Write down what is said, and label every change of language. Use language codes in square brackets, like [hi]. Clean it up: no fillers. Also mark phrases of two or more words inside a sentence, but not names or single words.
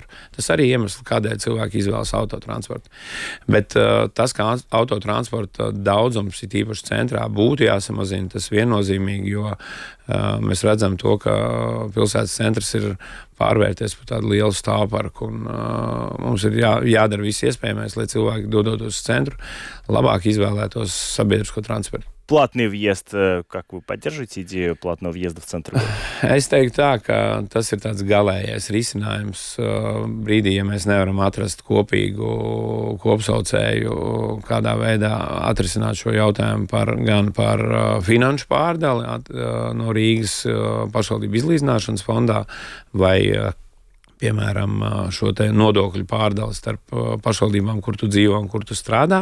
[lv] Tas arī iemesls, kādēļ cilvēki izvēlas autotransportu. Bet tas, kā autotransporta daudzums ir īpaši centrā, būtu jāsamazina, tas viennozīmīgi, jo mēs redzam to, ka pilsētas centrs ir pārvērties par tādu lielu stāvparku, un mums ir jādara viss iespējamais, lai cilvēki, dodoties uz centru, labāk izvēlētos sabiedrisko transportu. [ru] Платный въезд, как вы поддерживаете идею платного въезда в центр? [lv] Es teiktu tā, ka tas ir tāds galējais risinājums brīdī, ja mēs nevaram atrast kopīgu kopsaucēju, kādā veidā atrisināt šo jautājumu gan par finanšu pārdali no Rīgas pašvaldību izlīdzināšanas fondā vai piemēram šo te nodokļu pārdali starp pašvaldībām, kur tu dzīvo un kur tu strādā.